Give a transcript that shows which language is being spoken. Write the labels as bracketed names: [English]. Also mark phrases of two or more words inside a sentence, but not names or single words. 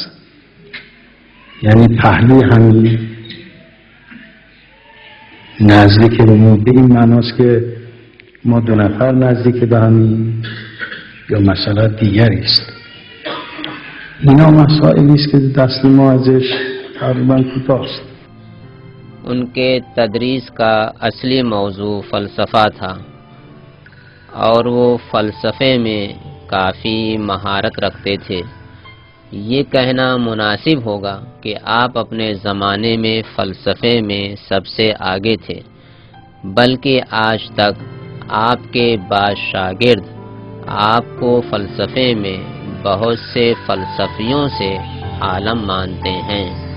[Persian] یعنی پهلوی همین نزدیک به این معناست که ما دو نفر نزدیک به همین، یا مسئله دیگری است؟ اینا مسائلی است که دست ما ازش تقریبا کوتاست۔ [Urdu] ان کے تدریس کا اصلی موضوع فلسفہ تھا، اور وہ فلسفے میں کافی مہارت رکھتے تھے۔ یہ کہنا مناسب ہوگا کہ آپ اپنے زمانے میں فلسفے میں سب سے آگے تھے، بلکہ آج تک آپ کے بعض شاگرد آپ کو فلسفے میں بہت سے فلسفیوں سے عالم مانتے ہیں۔